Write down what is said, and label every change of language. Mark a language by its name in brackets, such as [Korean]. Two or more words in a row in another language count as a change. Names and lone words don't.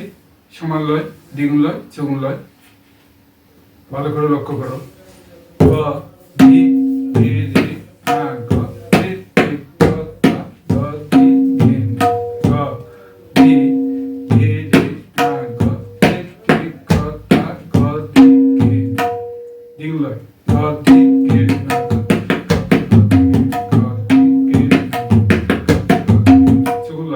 [Bangla] সমান লয়, দ্বিগুণ লয়, চৌগুণ লয়। ভালো করে লক্ষ্য করো। গ ধি গে রে না গ তে তে ক তা গ ধি গে নে, গ ধি গে রে না গ তে তে ক তা গ ধি গে নে। দ্বিগুণ লয়। গ ধি গে রে না গ তে তে ক তা গ ধি গে নে, গ ধি গে রে না গ তে তে ক তা গ ধি গে নে। চৌগুণ লয়।